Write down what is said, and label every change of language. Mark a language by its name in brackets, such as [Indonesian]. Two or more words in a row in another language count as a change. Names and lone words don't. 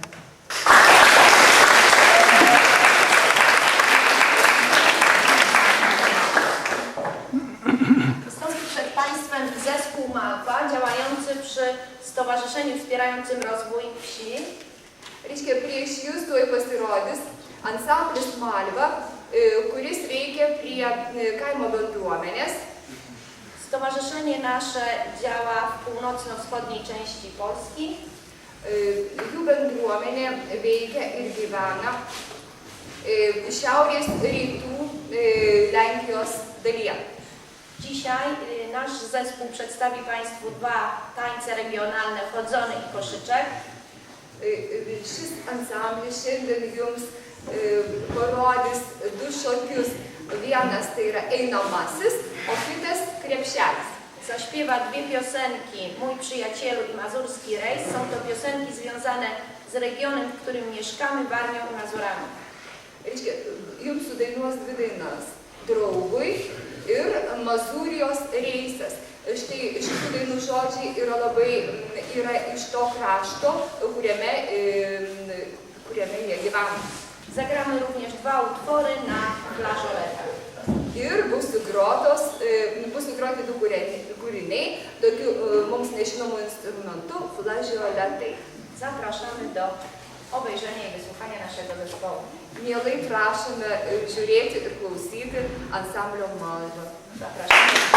[Polish] Zespół Malwa, działający przy Stowarzyszeniu Wspierającym Rozwój Wsi. [Lithuanian] Reiškia, prieš jūs tuoj pasirodys ansamblis Malva, kuris veikia prie kaimo bendruomenės. [Polish] Stowarzyszenie nasze działa w północno-wschodniej części Polski. [Lithuanian] Jų bendruomenė veikia ir gyvena šiaurės rytų Lenkijos dalyje. [Polish] Dzisiaj nasz zespół przedstawi Państwu 2 tańce regionalne, chodzony i koszyczek. [Lithuanian] Šis ansamblis šiandien jums parodys 2 šokius. Vienas tai yra einamasis, o kitas krepšelis. [Polish] Zaśpiewa 2 piosenki, Mój przyjacielu i Mazurski rejs. Są to piosenki związane z regionem, w którym mieszkamy, Warmią i Mazurami. [Lithuanian] Reiškia, jums sudainuos 2 dainas. Draugui ir Mazūrijos reisas. Štai šitų dainų žodžiai yra iš to krašto, kuriame jie gyvena. [Polish] Zagramy również 2 utwory na flażoletach. [Lithuanian] Ir bus sugroti 2 kūriniai, tokiu mums nežinomų instrumentų flažioletai. [Polish] Zapraszamy do obejrzenia i wysłuchania naszego zespołu. [Lithuanian] Mielai prašome žiūrėti ir klausyti ansamblio Malva. [Polish] Zapraszamy.